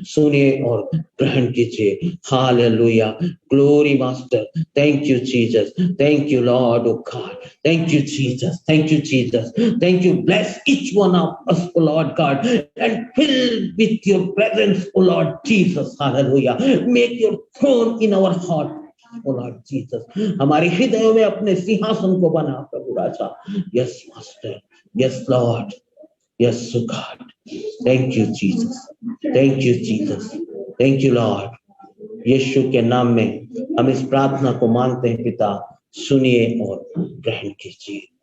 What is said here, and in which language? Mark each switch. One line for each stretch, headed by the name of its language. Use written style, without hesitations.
Hindi: सुनिए और ग्रहण कीजिए।
English: Hallelujah, glory master, thank you Jesus, thank you Lord O God, thank you Jesus, thank you Jesus, thank you. Bless each one of us O Lord God and fill with your presence O Lord Jesus. Hallelujah, make your throne in our heart, oh Lord Jesus।
Hindi: हमारे हृदयों में अपने सिंहासन को बना प्रभु राजा।
English: Yes Master, yes Lord, yes God, thank you Jesus, thank you Jesus, thank you Lord।
Hindi: यीशु के नाम में हम इस प्रार्थना को मांगते हैं पिता, सुनिए और ग्रहण कीजिए।